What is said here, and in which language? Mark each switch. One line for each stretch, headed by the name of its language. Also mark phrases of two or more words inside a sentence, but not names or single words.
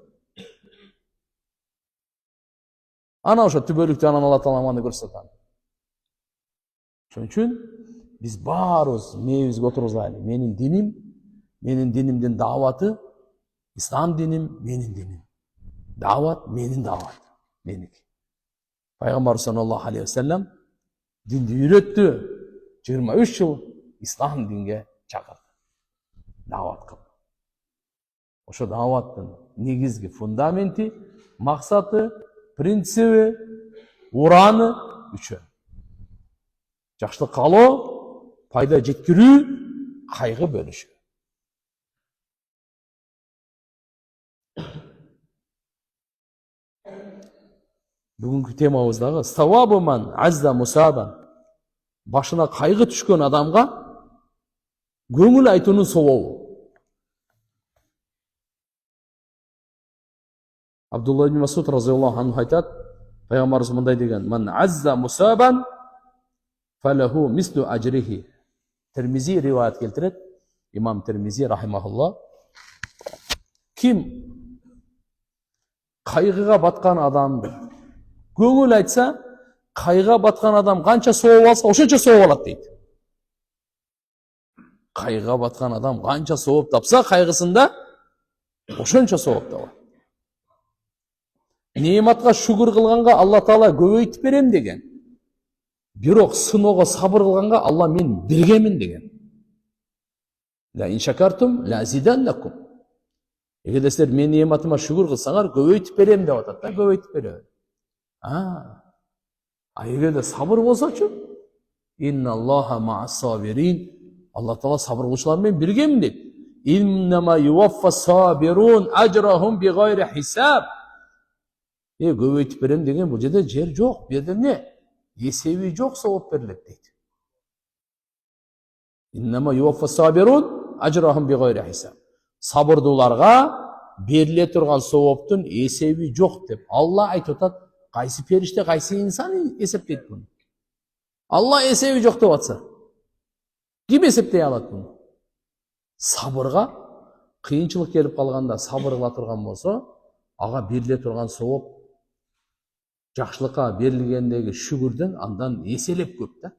Kyrgyz: Ана ошо түбөлүктү анан Алла Таала маны көрсөтөт. Ошон үчүн биз баарыбыз мээбизге отургузайлы. Менин динимдин дааваты, ислам диним, менин диним. Даават, менин даават, меники. Пайгамбар
Arabic: صلى الله عليه وسلم
Kyrgyz: динди үйрөттү. 23 жыл ислам динге чакырды. Даават кылды. Ошо дааваттын негизги фундаменти, максаты, принциби, ураны үчөө. Жакшылык каалоо, пайда жеткирүү, кайгы бөлүшүү. Бүгүнкү темабыз дагы
Arabic: ثواب من عزى مصابا.
Kyrgyz: Башына кайгы түшкөн адамга көңүл айтуунун сабабы. Абдулла ибн Масуд
Arabic: رضي الله عنه
Kyrgyz: айтат, пайгамбарыбыз мындай деген:
Arabic: "من عزى مصابا فله مثل أجره."
Kyrgyz: Термизи риваят келтирет, имам Термизи рахимахулла. Ким кайгыга баткан адамды көңүл айтса, кайгыга баткан адам канча сооп алса, ошончо сооп алат дейт. Кайгыга баткан адам канча сооп тапса, кайгысында ошончо сооп табат. Неематка шүгүр кылганга Алла Таала көбөйтүп берем деген. Бирок сыноого сабыр кылганга Алла мен бергемин деген.
Arabic: لئن شكرتم لأزيدنكم.
Kyrgyz: Эгерде силер менин неематыма шүгүр кылсаңар, көбөйтүп берем деп атат да, көбөйтүп берем. Эгерде сабыр болсочу,
Arabic: إن الله مع الصابرين.
Kyrgyz: Алла Таала сабыр кылуучулар менен биргемин дейт.
Arabic: إنما يوفى الصابرون أجرهم بغير حساب.
Kyrgyz: Көбөйтүп берем деген бул жерде жер жок, бу жерде эмне? Эсеби жок, сооп берилет дейт.
Arabic: إنما يوفى الصابرون أجرهم بغير حساب.
Kyrgyz: Сабырдууларга бериле турган сооптун эсеби жок деп Алла айтып атат. Кайсы периште, кайсы инсан эсептейт буну? Алла эсеби жок деп атса, ким эсептей алат буну? Сабырга кыйынчылык келип калганда сабыр кыла турган болсо, ага бериле турган сооп жакшылыкка берилгендеги шүгүрдөн андан эселеп көп да.